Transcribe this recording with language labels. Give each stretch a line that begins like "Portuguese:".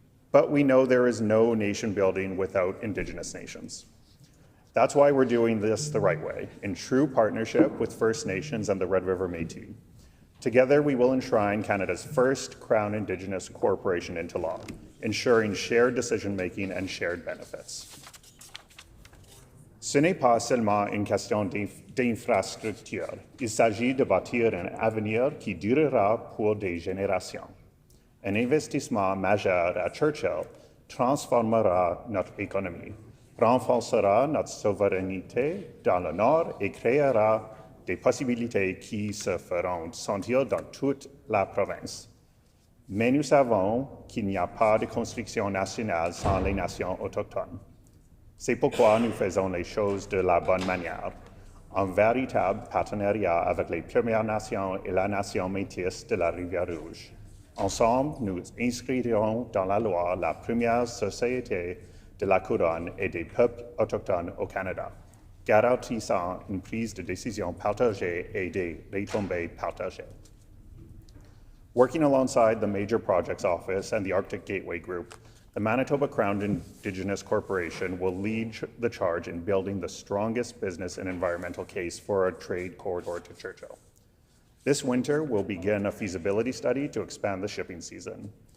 English: But we know there is no nation building without Indigenous nations. That's why we're doing this the right way, in true partnership with First Nations and the Red River Métis. Together, we will enshrine Canada's first Crown Indigenous corporation into law, ensuring shared decision-making and shared benefits.
French: Ce n'est pas seulement une question d'infrastructure. Il s'agit de bâtir un avenir qui durera pour des générations. Un investissement majeur à Churchill transformera notre économie, renforcera notre souveraineté dans le Nord et créera des possibilités qui se feront sentir dans toute la province. Mais nous savons qu'il n'y a pas de construction nationale sans les nations autochtones. C'est pourquoi nous faisons les choses de la bonne manière, en véritable partenariat avec les Premières Nations et la nation métisse de la Rivière-Rouge. Ensemble, nous inscrirons dans la loi la première société de la couronne et des peuples autochtones au Canada, garantissant une prise de décision partagée et des retombées partagées.
English: Working alongside the Major Projects Office and the Arctic Gateway Group, the Manitoba Crown Indigenous Corporation will lead the charge in building the strongest business and environmental case for a trade corridor to Churchill. This winter, we'll begin a feasibility study to expand the shipping season.